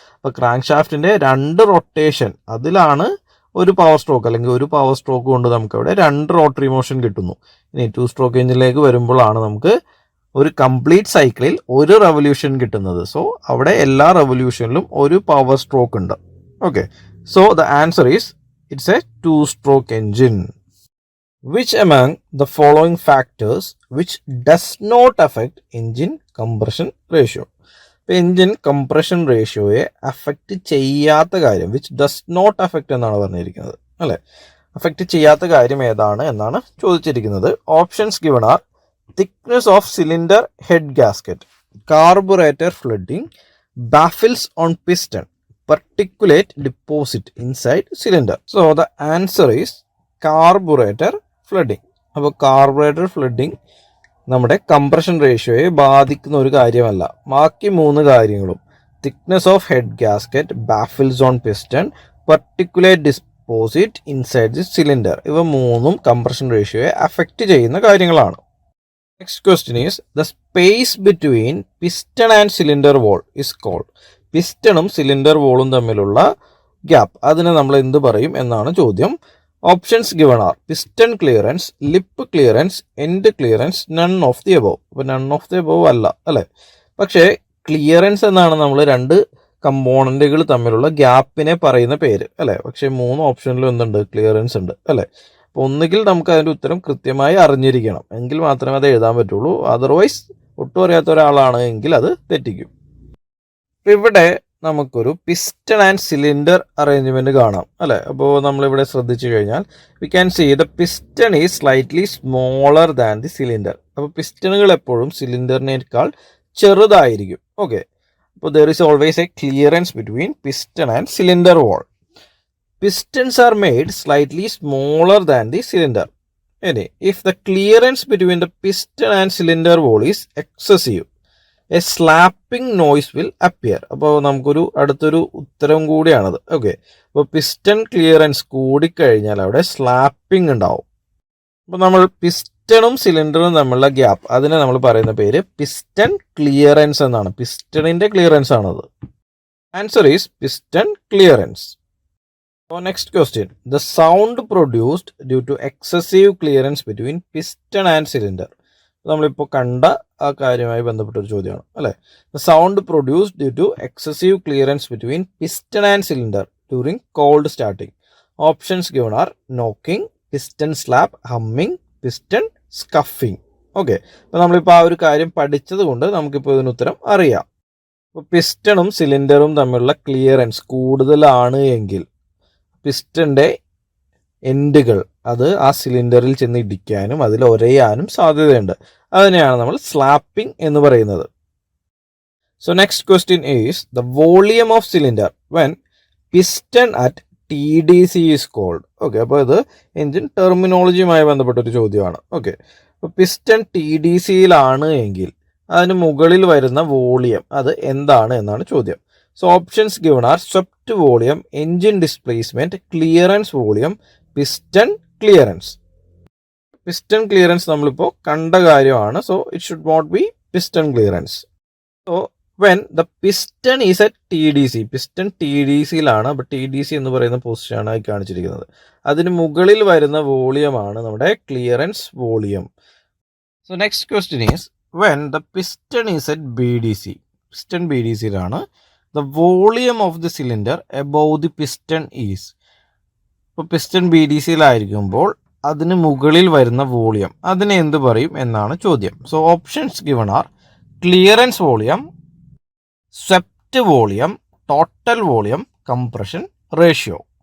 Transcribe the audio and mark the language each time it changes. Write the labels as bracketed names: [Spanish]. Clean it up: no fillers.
[Malayalam] അപ്പോൾ crank ഷാഫ്റ്റിൻ്റെ 2 rotation, അതിലാണ് ഒരു പവർ സ്ട്രോക്ക്, അല്ലെങ്കിൽ ഒരു പവർ സ്ട്രോക്ക് കൊണ്ട് നമുക്കവിടെ 2 റോട്ടറി മോഷൻ കിട്ടുന്നു. ഇനി 2-stroke എഞ്ചിനിലേക്ക് വരുമ്പോഴാണ് നമുക്ക് ഒരു കംപ്ലീറ്റ് സൈക്കിളിൽ ഒരു റെവല്യൂഷൻ കിട്ടുന്നത്. സോ അവിടെ എല്ലാ റെവല്യൂഷനിലും ഒരു പവർ സ്ട്രോക്ക് ഉണ്ട്. [English] Okay, so the answer is it's a 2-stroke engine. Which among the following factors which does not affect engine compression ratio? [Malayalam] ഇപ്പോൾ എൻജിൻ കംപ്രഷൻ റേഷ്യോയെ അഫക്റ്റ് ചെയ്യാത്ത കാര്യം, [English] which does not affect [Malayalam] എന്നാണ് പറഞ്ഞിരിക്കുന്നത് അല്ലേ. അഫക്റ്റ് ചെയ്യാത്ത കാര്യം ഏതാണ് എന്നാണ് ചോദിച്ചിരിക്കുന്നത്. [English] Options given are thickness of cylinder head gasket, carburetor flooding, baffles on piston, particulate deposit inside cylinder. So the answer is carburetor flooding. [Malayalam] അപ്പോൾ കാർബറേറ്റർ ഫ്ലഡിങ് നമ്മുടെ കംപ്രഷൻ റേഷ്യോയെ ബാധിക്കുന്ന ഒരു കാര്യമല്ല. ബാക്കി 3 കാര്യങ്ങളും, [English] thickness of head gasket, baffles on piston, particulate deposit inside the cylinder, [Malayalam] ഇവ 3ഉം compression റേഷ്യോയെ affect ചെയ്യുന്ന കാര്യങ്ങളാണ്. [English] Next question is, the space between piston and cylinder wall is called. [Malayalam] പിസ്റ്റണും cylinder വോളും തമ്മിലുള്ള ഗ്യാപ്പ്, അതിനെ നമ്മൾ എന്ത് പറയും എന്നാണ് ചോദ്യം. [English] Options given are piston clearance, lip clearance, end clearance, none of the above. [Malayalam] അപ്പോൾ നൺ ഓഫ് ദി എബോവ് അല്ല അല്ലേ. പക്ഷേ ക്ലിയറൻസ് എന്നാണ് നമ്മൾ 2 കമ്പോണൻറ്റുകൾ തമ്മിലുള്ള ഗ്യാപ്പിനെ പറയുന്ന പേര് അല്ലേ. പക്ഷേ 3 ഓപ്ഷനിലും എന്തുണ്ട്? ക്ലിയറൻസ് ഉണ്ട് അല്ലേ. അപ്പോൾ ഒന്നുകിൽ നമുക്ക് അതിൻ്റെ ഉത്തരം കൃത്യമായി അറിഞ്ഞിരിക്കണം, എങ്കിൽ മാത്രമേ അത് എഴുതാൻ പറ്റുള്ളൂ. അതർവൈസ് ഒട്ടും അറിയാത്ത ഒരാളാണ് എങ്കിൽ അത് തെറ്റിക്കും. ഇവിടെ നമുക്കൊരു പിസ്റ്റൺ ആൻഡ് സിലിണ്ടർ അറേഞ്ച്മെൻറ്റ് കാണാം അല്ലേ. അപ്പോൾ നമ്മളിവിടെ ശ്രദ്ധിച്ചു കഴിഞ്ഞാൽ [English] We can see the piston is slightly smaller than the cylinder. [Malayalam] അപ്പോൾ പിസ്റ്റണുകൾ എപ്പോഴും സിലിണ്ടറിനേക്കാൾ ചെറുതായിരിക്കും. [English] Okay, അപ്പോൾ there is always a clearance between piston and cylinder wall. Pistons are made slightly smaller than the cylinder. If the clearance between the piston and cylinder wall is excessive, a slapping noise will appear. [Malayalam] അപ്പോൾ നമുക്കൊരു അടുത്തൊരു ഉത്തരം കൂടിയാണത്. Okay, അപ്പോൾ piston clearance കൂടിക്കഴിഞ്ഞാൽ അവിടെ slapping ഉണ്ടാവും. അപ്പോൾ നമ്മൾ പിസ്റ്റണും സിലിണ്ടറും തമ്മിലുള്ള ഗ്യാപ്പ്, അതിനെ നമ്മൾ പറയുന്ന പേര് പിസ്റ്റൺ ക്ലിയറൻസ് എന്നാണ്. പിസ്റ്റണിൻ്റെ ക്ലിയറൻസ് ആണത്. [English] Answer is piston clearance. So next question, the sound produced due to excessive clearance between piston and cylinder. [Malayalam] നമ്മളിപ്പോൾ കണ്ട ആ കാര്യമായി ബന്ധപ്പെട്ടൊരു ചോദ്യമാണ് അല്ലേ. [English] The sound produced due to excessive clearance between piston and cylinder during cold starting. Options given are knocking, piston slap, humming, piston scuffing. [Malayalam] Okay, അപ്പോൾ നമ്മളിപ്പോൾ ആ ഒരു കാര്യം പഠിച്ചത് കൊണ്ട് നമുക്കിപ്പോൾ ഇതിന് ഉത്തരം അറിയാം. അപ്പോൾ പിസ്റ്റണും സിലിണ്ടറും തമ്മിലുള്ള ക്ലിയറൻസ് കൂടുതലാണ് എങ്കിൽ പിസ്റ്റൻ്റെ എൻഡുകൾ അത് ആ സിലിണ്ടറിൽ ചെന്ന് ഇടിക്കാനും അതിൽ ഒരയാനും സാധ്യതയുണ്ട്. അതിനെയാണ് നമ്മൾ സ്ലാപ്പിംഗ് എന്ന് പറയുന്നത്. [English] So next question is the volume of cylinder when piston at TDC is called. [Malayalam] Okay, അപ്പോൾ ഇത് എൻജിൻ ടെർമിനോളജിയുമായി ബന്ധപ്പെട്ടൊരു ചോദ്യമാണ്. ഓക്കെ, അപ്പോൾ പിസ്റ്റൺ TDCയിലാണ് എങ്കിൽ അതിന് മുകളിൽ വരുന്ന വോളിയം അത് എന്താണ് എന്നാണ് ചോദ്യം. [English] So options given are swept volume, engine displacement, clearance volume, piston clearance. [Malayalam] Piston clearance നമ്മളിപ്പോൾ കണ്ട കാര്യമാണ്. [English] So it should not be piston clearance. So when the piston is at TDC, [Malayalam] piston TDCയിലാണ്. അപ്പോൾ TDC എന്ന് പറയുന്ന പൊസിഷനാണ് ആയി കാണിച്ചിരിക്കുന്നത്. അതിന് മുകളിൽ വരുന്ന വോളിയമാണ് നമ്മുടെ clearance volume. [English] So next question is when the piston is at BDC. [Malayalam] Piston BDCയിലാണ്. [English] The volume of the cylinder above the piston is. [Malayalam] ഇപ്പോൾ പിസ്റ്റൺ BDCയിലായിരിക്കുമ്പോൾ അതിന് മുകളിൽ വരുന്ന വോളിയം അതിനെ എന്ത് പറയും എന്നാണ് ചോദ്യം. [English] So options given are clearance volume, swept volume, total volume, compression ratio.